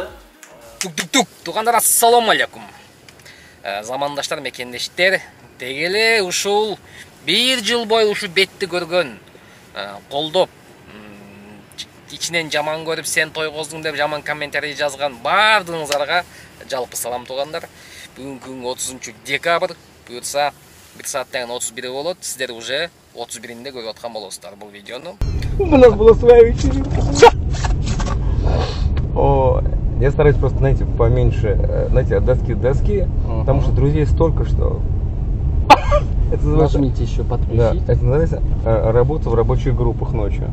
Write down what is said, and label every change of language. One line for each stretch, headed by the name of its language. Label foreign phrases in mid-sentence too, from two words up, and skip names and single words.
Kyrgyz: Тук, туугандар, ассаламу алейкум. Замандаштар, мекендештер, дегеле ушул 1 жыл бою ушу бетти көргөн, колдоп, ичинен жаман көрүп, сен тойгоздуң деп жаман комментарий жазган баардыгыңыздарга жалпы салам туугандар. Бүгүнкү күн 30 декабрь, буюрса 1 сааттан 31 болот. Сиздер уже 31-inde көрүп аткан болосуздар бул видеону.
Russian: У нас была своя вечеринка. Я стараюсь просто, знаете, поменьше, знаете, от доски к доске, потому что друзей столько, что... Это называется... Нажмите еще подключить. Да, это называется работа в рабочих группах ночью.